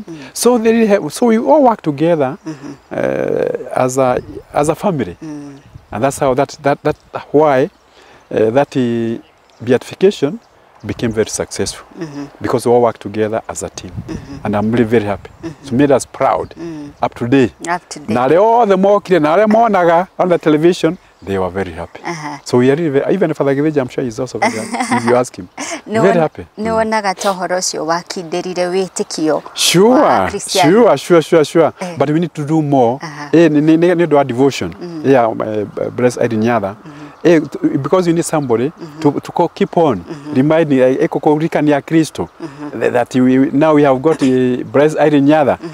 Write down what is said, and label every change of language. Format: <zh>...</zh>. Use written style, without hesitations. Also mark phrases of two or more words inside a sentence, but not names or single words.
<en>So they really have, so we all work together as a family, and that's how that why that beatification became very successful because we all work together as a team. And I'm really very happy. It made us proud up to date. Now all the more clear, now on the television, they were very happy. So we are really, even Father Giveja, I'm sure he's also very happy. If you ask him, very happy.</en> <ki>No naga tohorosio wakinderire witikio.</ki> <en>Sure. But we need to do more. Need our devotion. Yeah, bless Nyeri. Because you need somebody to keep on reminding Kristo that now we have got bless Nyeri.</en>